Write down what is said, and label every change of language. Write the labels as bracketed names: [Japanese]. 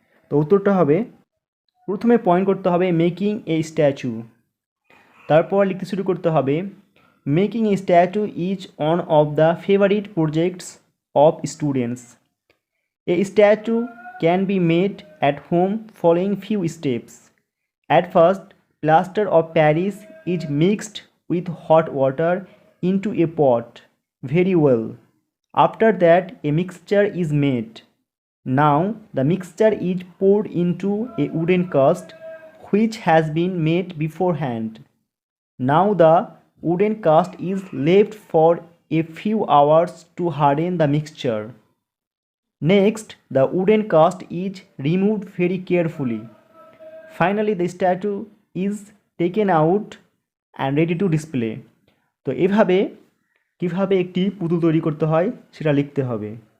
[Bangla] তো উত্তরটা হবে, প্রথমে পয়েন্ট করতে হবে [English] Making a statue, তারপর লিখতে শুরু করতে হবে making a statue is one of the favourite projects of students. A statue can be made at home following few steps. At first, plaster of Paris is mixed with hot water into a pot very well. After that, a mixture is made. Now, the mixture is poured into a wooden cast which has been made beforehand. Now, the wooden cast is left for a few hours to harden the mixture. Next, the wooden cast is removed very carefully. Finally, the statue is taken out and ready to display. [Bangla] তো এভাবে কিভাবে একটি পুতুল তৈরি করতে হয় সেটা লিখতে হবে।